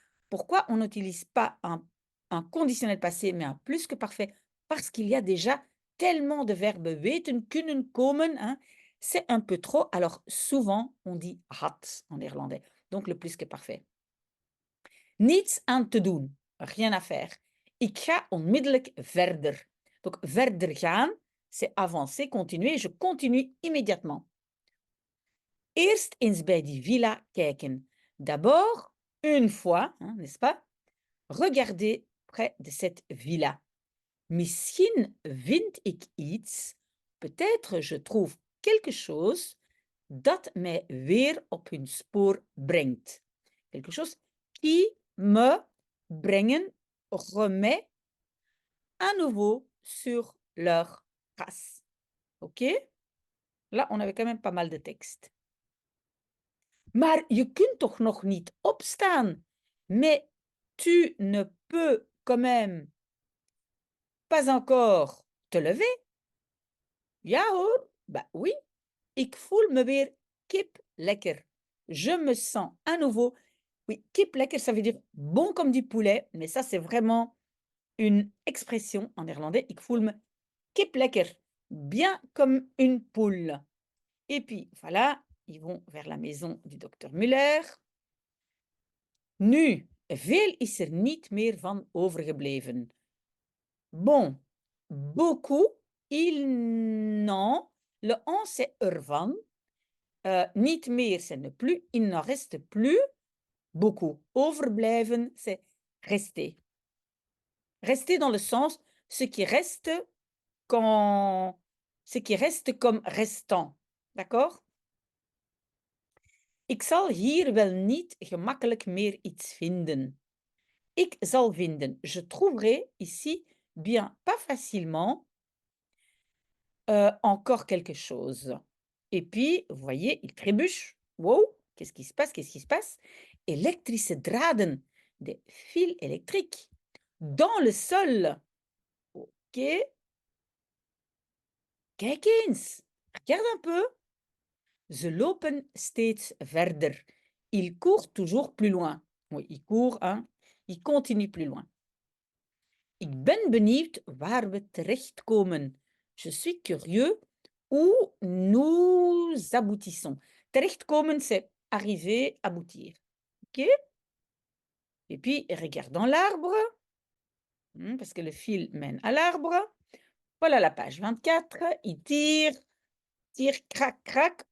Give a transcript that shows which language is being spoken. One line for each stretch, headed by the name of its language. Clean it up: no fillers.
French: Pourquoi on n'utilise pas un conditionnel passé, mais un plus que parfait? Parce qu'il y a déjà tellement de verbes weten, kunnen, komen. Hein, c'est un peu trop. Alors souvent, on dit had en néerlandais. Donc le plus que parfait.
Dutch: Niets aan te doen.
French: Rien à faire.
Dutch: Ik ga onmiddellijk verder.
French: Donc verder gaan, c'est avancer, continuer. Je continue immédiatement.
Dutch: Eerst eens bij die villa kijken.
French: D'abord, une fois, hein, n'est-ce pas? Regardez près de cette villa.
Dutch: Misschien vind ik iets,
French: peut-être je trouve quelque chose
Dutch: dat mij weer op hun spoor brengt.
French: Quelque chose qui me brengen, remet à nouveau sur leur trace. OK? Là, on avait quand même pas mal de texte.
Dutch: Maar je kunt toch nog niet opstaan?
French: Mais tu ne peux quand même pas encore te lever?
Dutch: Ja hoor,
French: bah oui.
Dutch: Ik voel me weer kip lekker.
French: Je me sens à nouveau. Oui, kip lekker, ça veut dire bon comme du poulet, mais ça c'est vraiment une expression en néerlandais.
Dutch: Ik voel me kip lekker,
French: bien comme une poule. Et puis voilà, ils vont vers la maison du docteur Muller.
Dutch: Nu, veel is er niet meer van overgebleven.
French: Bon, beaucoup, il n'en, le on c'est ervan, niet meer c'est ne plus, il n'en reste plus beaucoup. Overblijven c'est rester. Rester dans le sens ce qui reste quand, ce qui reste comme restant. D'accord?
Dutch: Ik zal hier wel niet gemakkelijk meer iets vinden. Ik zal vinden.
French: Je trouverai ici bien pas facilement encore quelque chose. Et puis, vous voyez, il trébuche. Wow, qu'est-ce qui se passe? Qu'est-ce qui se passe?
Dutch: Elektrische draden,
French: des fils électriques, dans le sol. OK.
Dutch: Kijk eens.
French: Regarde un peu.
Dutch: Ze lopen steeds verder.
French: Il court toujours plus loin. Oui, il court, hein. Il continue plus loin.
Dutch: Ik ben benieuwd waar we terechtkomen.
French: Je suis curieux où nous aboutissons. Terechtkomen, c'est arriver, aboutir. OK? Et puis, regardons l'arbre, parce que le fil mène à l'arbre. Voilà la page 24. Il tire, crac, crac.